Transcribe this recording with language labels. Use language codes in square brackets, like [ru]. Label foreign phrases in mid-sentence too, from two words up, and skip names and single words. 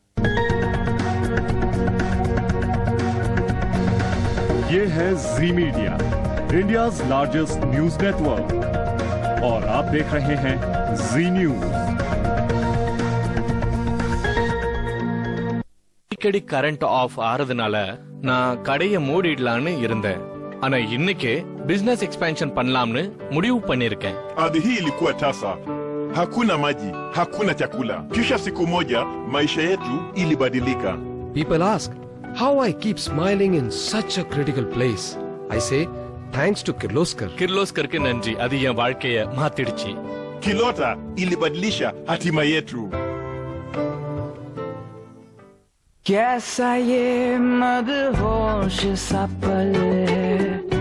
[hi] ये है जी मीडिया, [en] India's largest news network, [hi] और आप देख रहे हैं जी न्यूज। [ta] அடிக்கடி [en] current off [ta] ஆறதுனால நான் கடையை மூடிடலான்னு இருந்தேன். ஆனா இன்னைக்கு [en] business expansion [ta] பண்ணலாம்னு முடிவு பண்ணிருக்கேன். [sw] Ardhi hii ilikuwa tasa, hakuna maji, hakuna chakula. Kisha siku moja maisha yetu ilibadilika. [en] People ask how I keep smiling in such a critical place. I say thanks to Kirloskar. [ta] கிர்லோஸ்கருக்கு நன்றி, அது என் வாழ்க்கைய மாத்திடுச்சு. [sw] Kilota ilibadilisha hatima yetu. [hi] कैसा ये मदहोश सा पल है,